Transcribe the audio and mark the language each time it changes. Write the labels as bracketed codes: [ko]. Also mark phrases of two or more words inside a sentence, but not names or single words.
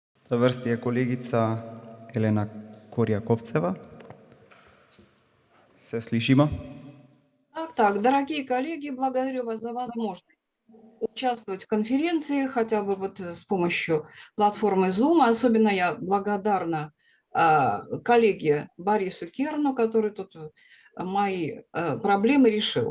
[sl] Na vrsti je kolegica Elena Korjakovceva. Se slišimo? [ru] Так, дорогие коллеги, благодарю вас за возможность участвовать в конференции, хотя бы вот с помощью платформы Zoom. Особенно я благодарна коллеге Борису Керну, который тут мои проблемы решил.